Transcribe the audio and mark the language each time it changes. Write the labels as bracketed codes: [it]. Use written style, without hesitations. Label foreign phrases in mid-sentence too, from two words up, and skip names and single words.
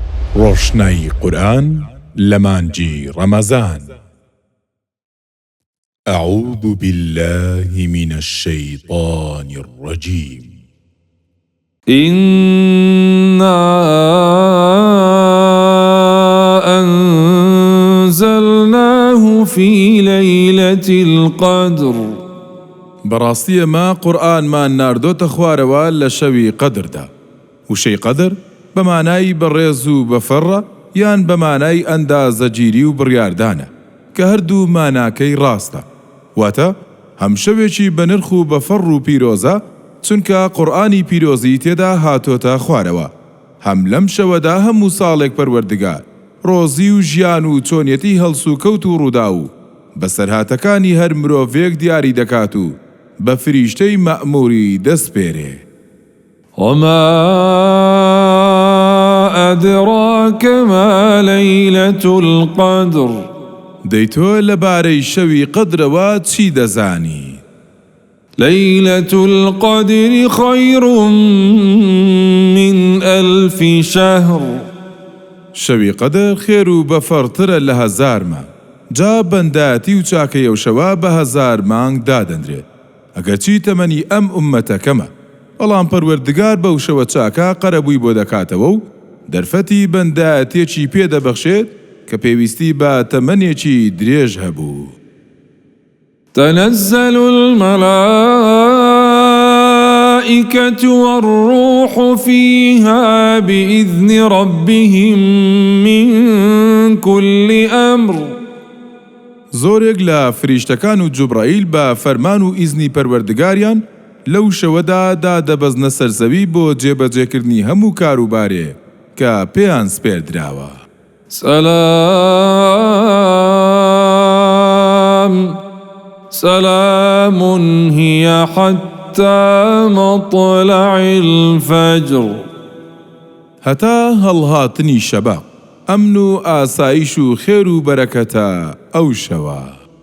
[ckb] ڕۆشنایی قورئان لە مانگی ڕەمەزان. [ar] أعوذ بالله من الشيطان الرجيم. إنا أنزلناه في ليلة القدر. [ckb] بەڕاستی ما قورئانمان ناردۆتە خوارەوە لە شەوی قەدردا. وشەی قەدر بە مانای بەڕێز و بەفەڕە یان بە مانای ئەندازەگیری و بڕیاردانە کە هەردوو ماناکەی ڕاستە. واتە هەم شەوێکی بە نرخ و بەفەڕ و پیرۆزە، چونکە قورئانی پیرۆزی تێدا هاتۆتە خوارەوە. هەم لەم شەوەدا هەموو ساڵێک پەروەردگار ڕۆزی و ژیان و چۆنیەتی هەڵس و کەوت و ڕوودا و بەسەرهاتەکانی هەر مرۆڤێک دیاری دەکات و بە فریشتەی مەئموری دەسپێرێ. [ar] وما أدراك ما ليلة القدر. [ckb] دەیتۆ لەبارەی شەوی قەدرەوە چی دەزانی؟ [ar] ليلة القدر خير من 1000 شهر. [ckb] شەوی قەدر خێر و بەفەڕترە لە 1000 مانگ. جا بەندایەتی و چاکەی ئەو شەوە بە 1000 مانگ دادەنرێت. ئەگەرچی تەمەنی ئەم ئوممەتەکەمە، بەڵام پەروەردگار بەو شەوە چاکە قەرەبووی بۆ دەکاتەوە و دەرفەتی بەندایەتێکی پێدەبەخشێت کە پێویستی بە تەمەنێکی درێژ هەبوو. [ar] تنزل الملائكة والروح فيها بإذن ربهم من كل أمر. [ckb] زۆرێک لە فریشتەکان و جوبرائیل بە فەرمان و ئیزنی پەروەردگاریان لەو شەوەدا دادەبەزنە سەرزەوی بۆ جێبەجێکردنی هەموو کاروبارێ کە پێیان سپێردراوە. [ar] سلام هي حتى مطلع الفجر. [ckb] هەتا هەڵهاتنی شەبە، ئەمن و ئاسایش و خێر و بەرەکەتە ئەو شەوە.